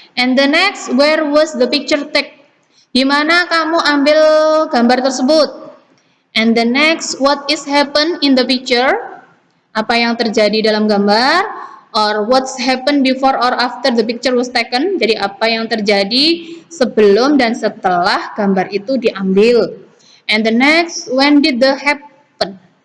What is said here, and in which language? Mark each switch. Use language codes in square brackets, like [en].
[en] And the next, where was the picture taken? [id] Di mana kamu ambil gambar tersebut? [en] And the next, what is happen in the picture? [id] Apa yang terjadi dalam gambar? [en] Or what's happened before or after the picture was taken? [id] Jadi apa yang terjadi sebelum dan setelah gambar itu diambil. [en] And the next, when did the happen?